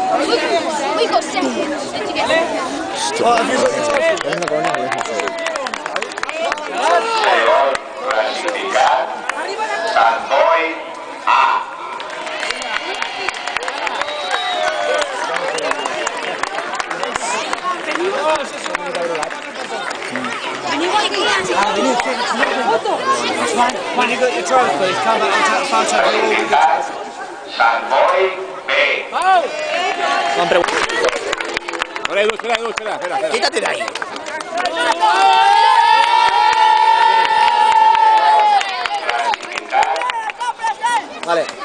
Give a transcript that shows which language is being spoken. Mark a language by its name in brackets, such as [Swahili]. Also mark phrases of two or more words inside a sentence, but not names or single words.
[Catalan] Segon classificat, Sant Boi A. [English] When you got your trophies, come back and take a photo of you all. [Catalan] Classificat, Sant Boi B. Espera, Edu, espera. [Spanish] Quítate de ahí. [Catalan] Classificat, Vale.